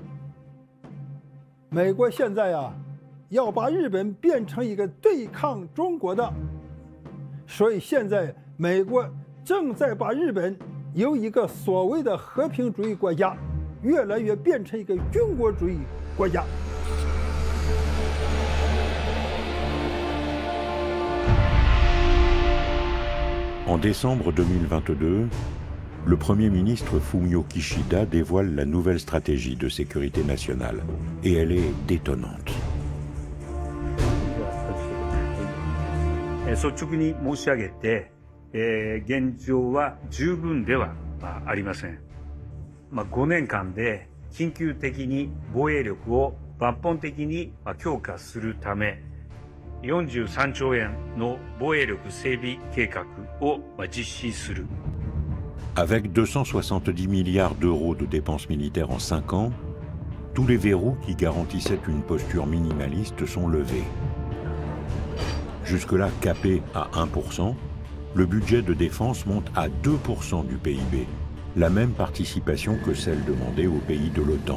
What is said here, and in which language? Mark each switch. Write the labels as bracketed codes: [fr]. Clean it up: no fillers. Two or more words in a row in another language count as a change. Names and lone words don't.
[zh] 美国现在啊，要把日本变成一个对抗中国的，所以现在美国正在把日本由一个所谓的和平主义国家，越来越变成一个军国主义国家。 [fr] En décembre 2022, le Premier ministre Fumio Kishida dévoile la nouvelle stratégie de sécurité nationale, et elle est détonnante. [ja] 率直に申し上げて、現状は十分ではありません。5年間で緊急的に防衛力を抜本的に強化するため、43兆円の防衛力整備計画を実施する。 [fr] Avec 270 milliards d'euros de dépenses militaires en 5 ans, tous les verrous qui garantissaient une posture minimaliste sont levés. Jusque-là capé à 1%, le budget de défense monte à 2% du PIB, la même participation que celle demandée aux pays de l'OTAN.